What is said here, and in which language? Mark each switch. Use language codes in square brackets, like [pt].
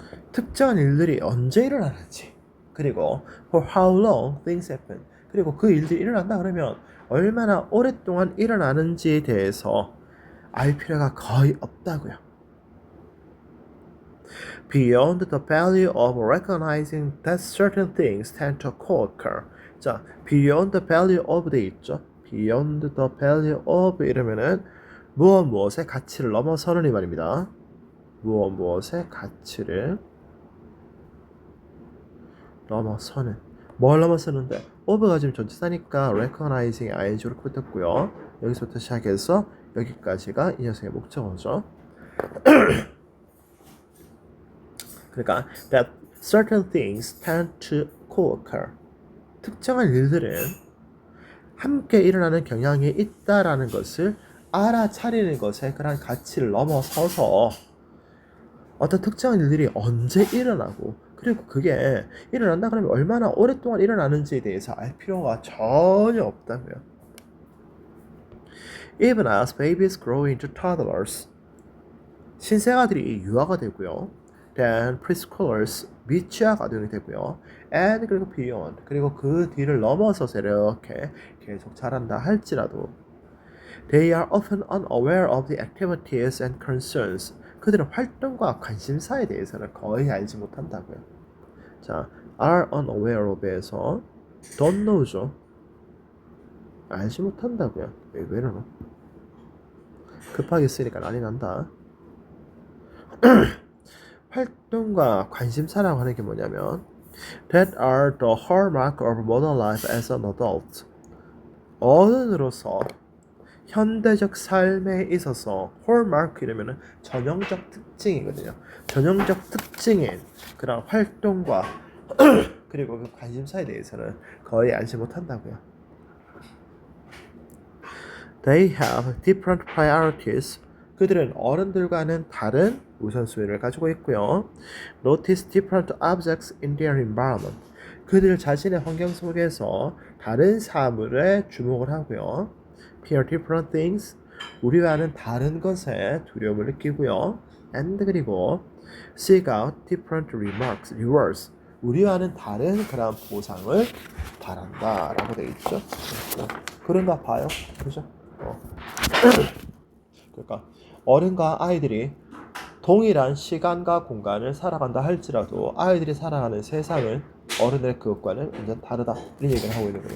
[ko] 특정한 일들이 언제 일어나는지 그리고 [en] for how long things happen [ko] 그리고 그 일들이 일어난다 그러면 얼마나 오랫동안 일어나는지에 대해서 알 필요가 거의 없다고요. [en] Beyond the value of recognizing that certain things tend to co-occur. [ko] 자, [en] beyond the value of [ko] 돼 있죠. [en] beyond the value of [ko] 이러면은 무엇의 가치를 넘어서는 이 말입니다. 무엇의 가치를 넘어서는 뭘 넘어서는데 of가 지금 전치사니까 recognizing ing로 붙었고요. 여기서부터 시작해서 여기까지가 이 녀석의 목적어죠. 그러니까 [en] that certain things tend to co-occur. [ko] 특정한 일들은 함께 일어나는 경향이 있다라는 것을 알아차리는 것에 그런 가치를 넘어서서 어떤 특정한 일들이 언제 일어나고 그리고 그게 일어난다 그러면 얼마나 오랫동안 일어나는지에 대해서 알 필요가 전혀 없다고요. [en] Even as babies grow into toddlers, [ko] 신생아들이 유아가 되고요. [en] Then preschoolers, [ko] 미취학 아동이 되고요. [en] And [ko] 그리고 [en] beyond, [ko] 그리고 그 뒤를 넘어서서 이렇게 계속 자란다 할지라도 [en] They are often unaware of the activities and concerns. [ko] 그들은 활동과 관심사에 대해서는 거의 알지 못한다고요. 자, [en] are unaware of [ko] 에서 don't know죠. 알지 못한다고요. 왜 이러나? 급하게 쓰니까 난리 난다. 활동과 관심사라고 하는 게 뭐냐면 [en] that are the hallmark of modern life as an adult. [ko] 어른으로서 현대적 삶에 있어서 hallmark 이러면은 전형적 특징이거든요. 전형적 특징인 그런 활동과 그리고 그 관심사에 대해서는 거의 알지 못한다고요. [en] They have different priorities. [ko] 그들은 어른들과는 다른 우선순위를 가지고 있고요. [en] Notice different objects in their environment. [ko] 그들 자신의 환경 속에서 다른 사물에 주목을 하고요. [en] Fear different things. [ko] 우리와는 다른 것에 두려움을 느끼고요. [en] And [ko] 그리고 [en] seek out different rewards. [ko] 우리와는 다른 그런 보상을 바란다라고 되어 있죠. 그런가 봐요. 그죠? 그러니까 어른과 아이들이 동일한 시간과 공간을 살아간다 할지라도 아이들이 살아가는 세상은 어른의 그것과는 완전 다르다 이런 얘기를 하고 있는 거예요.